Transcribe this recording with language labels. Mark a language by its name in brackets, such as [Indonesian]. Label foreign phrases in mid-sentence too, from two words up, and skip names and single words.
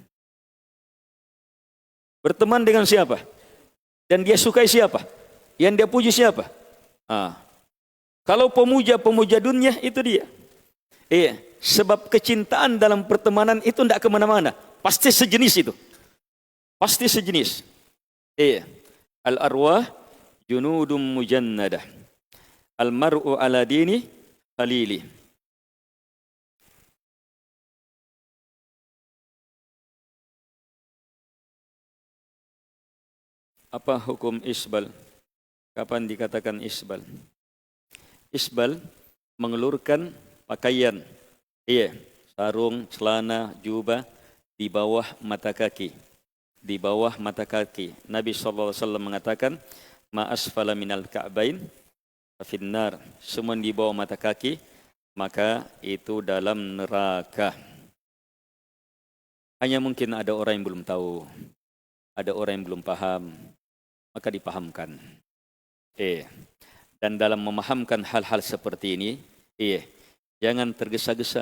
[Indonesian] Berteman dengan siapa? Dan dia sukai siapa? Yang dia puji siapa? Kalau pemuja-pemuja dunia itu dia. Sebab kecintaan dalam pertemanan itu tidak kemana-mana. Pasti sejenis itu. Pasti sejenis. [Arabic] الأرواح جنود مجندة. المرء على دين خليله. [Indonesian] Apa hukum isbal? Kapan dikatakan isbal? Isbal mengelurkan pakaian. Sarung, celana, jubah di bawah mata kaki. Di bawah mata kaki. Nabi SAW mengatakan, [Arabic] ما أسفل من الكعبين في النار. [Indonesian] Semua di bawah mata kaki, maka itu dalam neraka. Hanya mungkin ada orang yang belum tahu. Ada orang yang belum paham. Maka dipahamkan. Dan dalam memahamkan hal-hal seperti ini, jangan tergesa-gesa.